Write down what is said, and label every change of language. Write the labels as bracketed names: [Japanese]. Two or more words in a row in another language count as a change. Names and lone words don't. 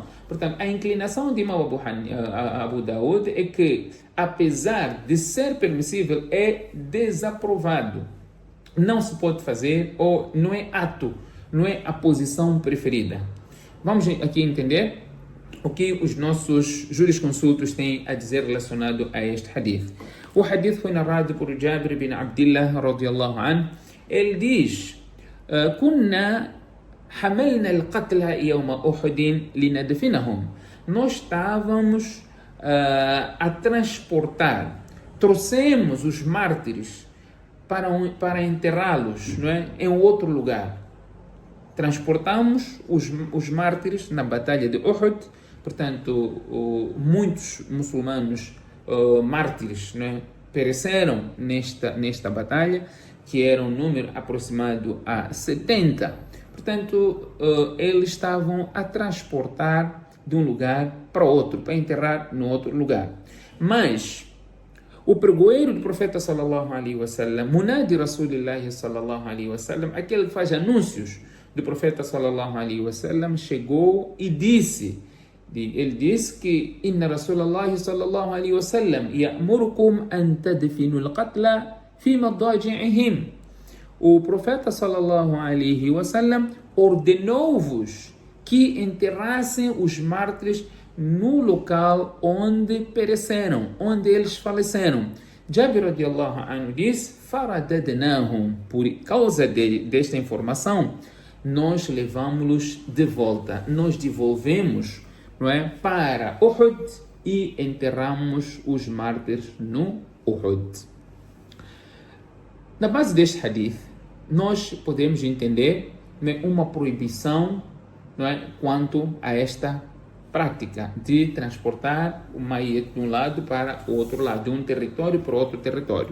[Portuguese] Portanto, a inclinação de Imam Abu Daud é que, apesar de ser permissível, é desaprovado. Não se pode fazer ou não é ato, não é a posição preferida. Vamos aqui entender o que os nossos jurisconsultos têm a dizer relacionado a este hadith. O hadith foi narrado por Jabir bin Abdillah [Arabic] رضي الله عنه. [Portuguese] Ele diz: [Arabic] "كنا حملنا القتلى يوم أحد لندفنهم." [Portuguese] Nós estávamos a transportar, trouxemos os mártires para enterrá-los, não é, em outro lugar. Transportamos os mártires na batalha de Uhud. Portanto, muitos muçulmanos mártires, né, pereceram nesta batalha, que era um número aproximado a 70. Portanto, eles estavam a transportar de um lugar para outro, para enterrar no outro lugar. Mas o pregoeiro do profeta [Arabic] صلى الله عليه وسلم منادي رسول الله صلى الله عليه وسلم, [Portuguese] aquele que faz anúncios do profeta [Arabic] صلى الله عليه وسلم, [Portuguese] chegou e disse, ele disse que [Arabic] إن رسول الله صلى الله عليه وسلم يأمركم أن تدفنوا القتلى في مضاجعهم. [Portuguese] O profeta [Arabic] صلى الله عليه وسلم [Portuguese] ordenou-vos que enterrassem os mártires no local onde pereceram, onde eles faleceram. Jabir [Arabic] رضي الله عنه [Portuguese] diz: faradadnahum, por causa desta informação, nós levamos-los de volta, nós devolvemos, não é, para Uhud e enterramos os mártires no Uhud. Na base deste hadith, nós podemos entender, né, uma proibição, não é, quanto a esta prática de transportar o mayet de um lado para o outro lado, de um território para outro território.